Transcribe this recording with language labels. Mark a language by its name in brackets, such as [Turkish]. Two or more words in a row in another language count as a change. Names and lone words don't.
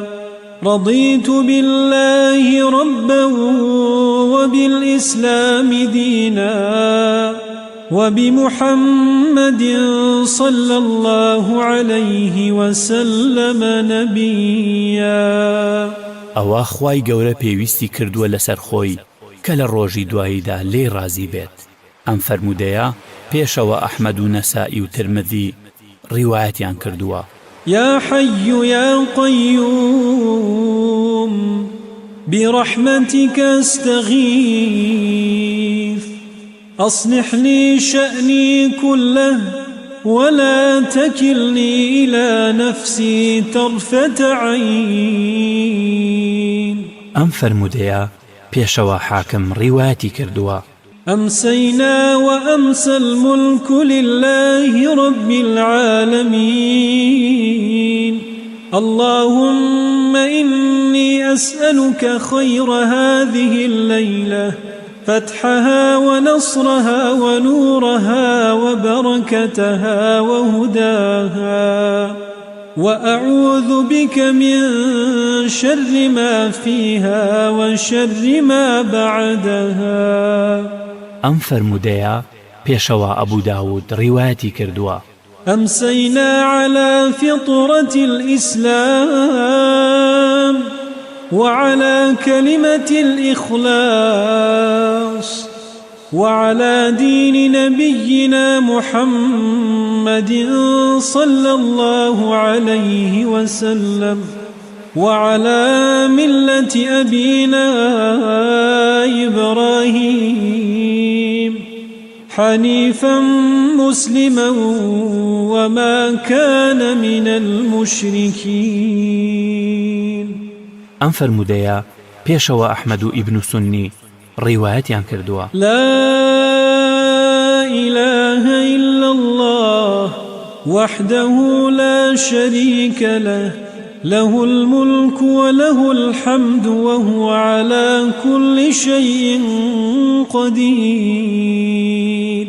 [Arabic] رضيت بالله ربا وبالإسلام دينا وبمحمد صلى الله عليه وسلم نبيا. [Central Kurdish] ئەوە خوای گەورە پێویستی کردووە لەسەر خۆی کە لە ڕۆژی دواییدا لێ ڕازی بێت. ئەم فەرمودەیە پێشەوە ئەحمەد و نەسائی و ترمذی ڕیوایەتیان کردووە. [Arabic] يا حي يا قيوم برحمتك استغيث أصلح لي شأني كله ولا تكلني إلى نفسي طرفة عين. [Central Kurdish] ئەم فەرمودەیە پێشەوە حاکم ڕیوایەتی کردووە. [Arabic] أمسينا وأمسى الملك لله رب العالمين اللهم إني أسألك خير هذه الليلة فتحها ونصرها ونورها وبركتها وهداها وأعوذ بك من شر ما فيها وشر ما بعدها. [Central Kurdish] ئەم فەرمودەیە پێشەوە ئەبوو داود ڕیوایەتی کردووە. [Arabic] أمسينا على فطرة الإسلام وعلى كلمة الإخلاص وعلى دين نبينا محمد صلى الله عليه وسلم وعلى ملة أبينا إبراهيم حنيفا مسلما وما كان من المشركين. [Central Kurdish] ئەم فەرمودەیە پێشەوە ئەحمەد و ئیبن سونی ڕیوایەتیان کردووە. [Arabic] لا إله إلا الله وحده لا شريك له له الملك وله الحمد وهو على كل شيء قدير.